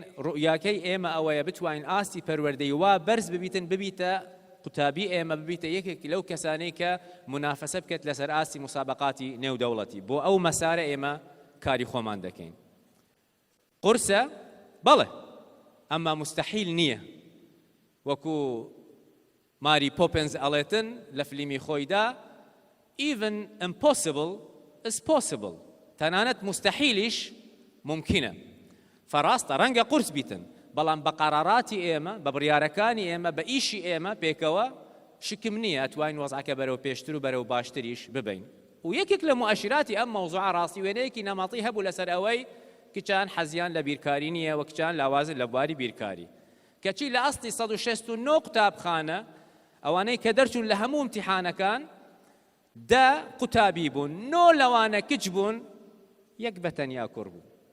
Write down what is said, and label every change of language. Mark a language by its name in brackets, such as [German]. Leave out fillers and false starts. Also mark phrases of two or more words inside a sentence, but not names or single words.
[Central Kurdish] ڕوویاکەی ئێمە ئەوەیە بتوانین ئاستی پەروەردەی وا بەرز ببیتن، ببیتە قوتابی ئێمە، ببیتە یەکێکی لەو کەسانەی کە منافەسە بکەت لەسەر ئاستی مسابقاتی نێودەوڵەتی. بۆ ئەو مەسارە ئێمە کاری خۆمان دەکەین. قورسە؟ بەڵێ، ئەمما مستەحیل نییە. وەکو ماری پۆپنز ئەڵێتن لە فلیمی خۆیدا، [English] even impossible is possible. [Central Kurdish] تەنانەت مستەحیلیش ممکنە فەڕاستە ڕەنگە قورس بیتن بەڵام بە قەراراتی ئێمە بە بڕیارەکانی ئێمە بە ئیشی ئێمە پێکەوە شکم نییە ئەتوانین وەزعەکە بەرەو پێشتر و بەرەو باشتریش ببین و یەکێک لە مؤشراتی ئەم مەوزوعە ڕاستی وێنەیەکی نەمەڵی هەبوو لەسەر ئەوەی کچان حەزیان لە بیرکاری نییە و کچان لاوازن لە بواری بیرکاری کەچی لە ئەستی 169 قوتابخانە ئەوانەی کە دەرچوون لە هەموو امتیحانەکان دا قوتابی بوون نۆ لەوانە کچ بوون یەک بەتەنیا کوڕ بوو